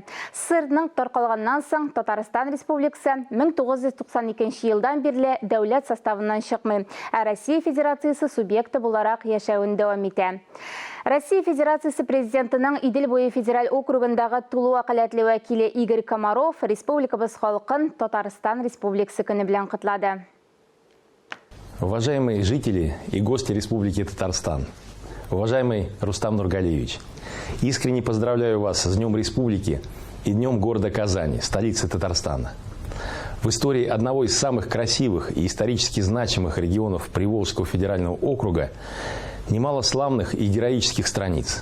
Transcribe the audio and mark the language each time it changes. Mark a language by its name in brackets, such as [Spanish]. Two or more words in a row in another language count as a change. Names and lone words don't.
[Tatar] ССРның таркалганнан соң Татарстан Республикасы 1992 елдан бирле дәүләт составыннан чыкмый, ә Россия Федерациясы субъекты буларак яшәвен дәвам итә. Россия Федерациясы президентының Идел буе федераль округындагы тулы вәкаләтле вәкиле Игорь Комаров республикабыз халкын Татарстан Республикасы көне белән котлады. [Russian] Уважаемые жители и гости Республики Татарстан, уважаемый Рустам Нургалиевич, искренне поздравляю вас с Днем Республики и Днем города Казани, столицы Татарстана. В истории одного из самых красивых и исторически значимых регионов Приволжского федерального округа немало славных и героических страниц.